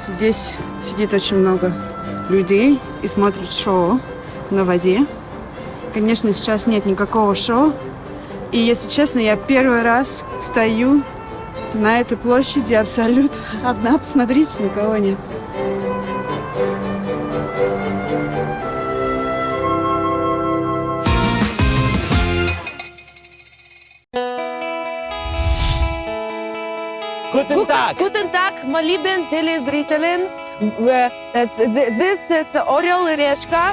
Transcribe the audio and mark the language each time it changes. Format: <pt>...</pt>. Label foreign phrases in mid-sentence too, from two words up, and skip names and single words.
<ru>Здесь сидит очень много людей и смотрят шоу на воде. Конечно, сейчас нет никакого шоу. И, если честно, я первый раз стою на этой площади абсолютно одна. Посмотрите, никого нет.</ru> <de>Guten Tag, mein lieben Telezriteln.</de> <en>This is Орел и Решка.</en>